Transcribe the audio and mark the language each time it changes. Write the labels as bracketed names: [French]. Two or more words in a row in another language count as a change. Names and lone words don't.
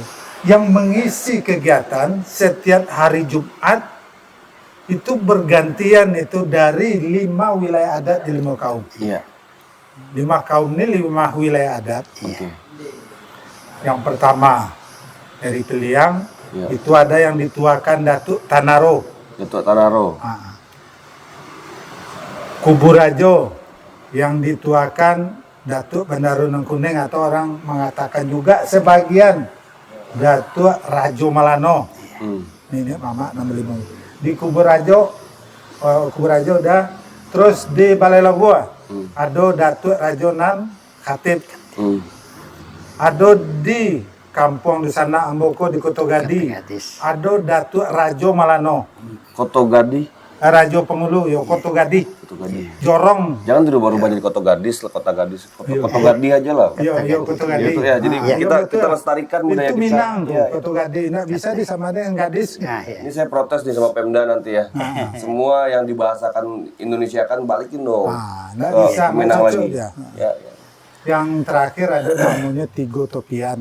[Indonesian] Yang mengisi kegiatan setiap hari Jumat itu bergantian itu dari 5 wilayah adat di 5 kaum. Iya. 5 kaum ini 5 wilayah adat. Oke. Yang pertama dari Peliang Iya. itu ada yang dituakan Datuk Tanaro. Datuk Tanaro. Kuburajo yang dituakan Datuk Bandaru Nengkuning atau orang mengatakan juga sebagian Datuk Rajo Malano. Ini mama 65. Di Kuburajo udah. Terus di Balai Labua ada Datuk Rajo Nan Khatib. Ada di kampung di sana Amboko di Kotogadi. Ada Datuk Rajo Malano. Koto Gadi. Rajo Pengulu, yo Kotogadi. Koto Gadi. Jorong. Jangan dirubah-rubah jadi Koto Gadis, Kota Gadis. Koto Gadi aja lah. Yo Kotogadi. Gitu ya. Jadi kita lestarikan budaya itu kita. Minang tuh, Iya. Kotogadi. Nggak bisa disamain dengan gadis. Ini saya protes nih sama Pemda nanti ya. Semua yang dibahasakan Indonesia kan balikin dong. Nggak ke bisa, Minang cocok lagi. dia. Ya. Yang terakhir ada namanya Tigo Topian.